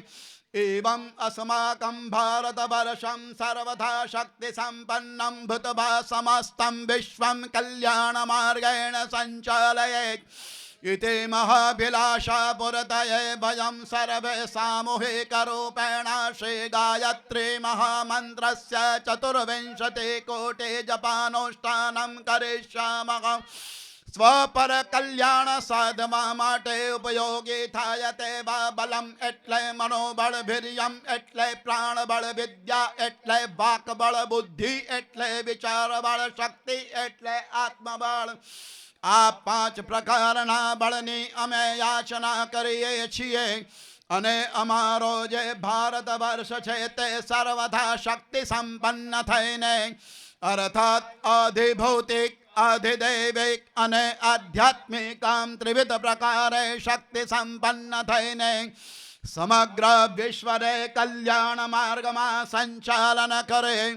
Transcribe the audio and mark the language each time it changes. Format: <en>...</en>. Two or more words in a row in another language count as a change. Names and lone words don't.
<sa>एवं अस्माकं भारतवर्षं सर्वथा शक्ति संपन्नं भूत्वा समस्तं विश्वं कल्याणमार्गेण सञ्चालयेत् इति महाभिलाषा पुरतये वयं सर्वे सामूहिकरूपेण श्री गायत्री महामन्त्रस्य 24 कोटि जपानुष्ठानं करिष्यामः.</sa> <gu>સ્વપર કલ્યાણ સાધવા માટે ઉપયોગી થાય તેવા બલમ એટલે મનોબળ, વીર્યમ એટલે પ્રાણબળ, વિદ્યા એટલે વાકબળ, બુદ્ધિ એટલે વિચારબળ, શક્તિ એટલે આત્મબળ. આ 5 પ્રકારના બળની અમે યાચના કરીએ છીએ અને અમારો જે ભારત વર્ષ છે તે સર્વથા શક્તિ સંપન્ન થઈને અર્થાત આધિભૌતિક, આધિદૈવિક અને આધ્યાત્મિક આમ ત્રિવિધ પ્રકારે શક્તિ સંપન્ન થઈને સમગ્ર વિશ્વને કલ્યાણ માર્ગમાં સંચાલન કરે</gu>